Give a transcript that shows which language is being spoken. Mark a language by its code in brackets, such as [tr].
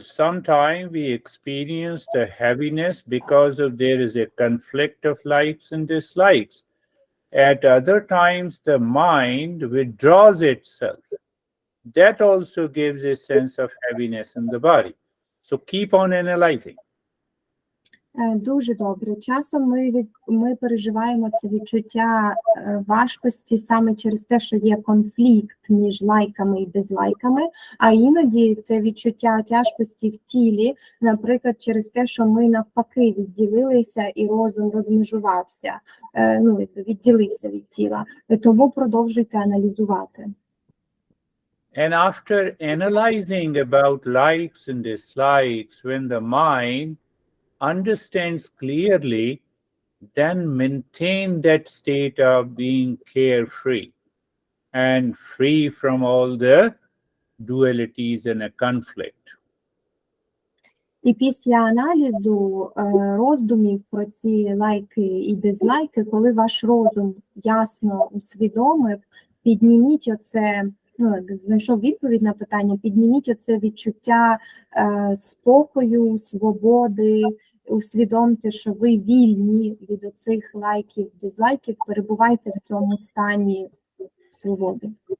[en] Sometimes we experience the heaviness because there is a conflict of likes and dislikes. At other times, the mind withdraws itself. That also gives a sense of heaviness in the body. So keep on analyzing. [uk] Дуже добре. Часом ми переживаємо це відчуття важкості саме через те, що є конфлікт між лайками і дизлайками, а іноді це відчуття тяжкості в тілі, наприклад, через те, що ми навпаки відділилися і розум розмежувався, відділився від тіла. Тому продовжуйте аналізувати. [en] And after analyzing about likes and dislikes, when the mind understands clearly, then maintain that state of being carefree and free from all the dualities and a conflict. [uk] І після аналізу роздумів про ці лайки і дизлайки, коли ваш розум ясно усвідомив, підніміть оце, знайшов відповідь на питання, підніміть оце відчуття спокою, свободи, усвідомте, що ви вільні від оцих лайків, дизлайків, перебувайте в цьому стані свободи.